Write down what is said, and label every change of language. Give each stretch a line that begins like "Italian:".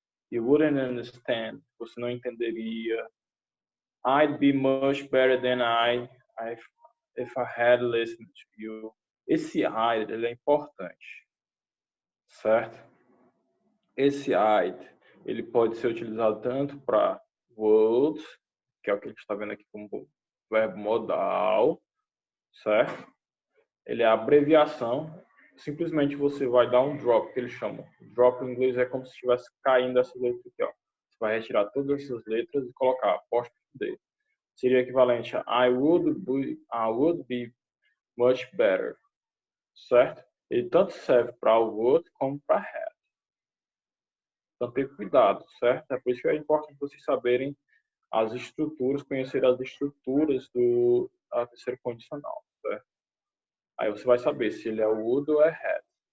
English: You wouldn't understand.
Portuguese: Você não entenderia.
English: I'd be much better than if I had listened to you.
Portuguese: Esse I'd, ele é importante, certo? Esse I'd, ele pode ser utilizado tanto para would, que é o que a gente está vendo aqui como verbo modal, certo? Ele é a abreviação. Simplesmente você vai dar um drop, que eles chamam. Drop em inglês é como se estivesse caindo essa letra aqui, ó. Você vai retirar todas essas letras e colocar apóstrofe. Seria equivalente a
English: I would be much better,
Portuguese: certo? Ele tanto serve para o would como para had. Então, ter cuidado, certo? É por isso que é importante vocês saberem as estruturas, conhecer as estruturas do terceiro condicional, certo? Aí você vai saber se ele é would ou é had.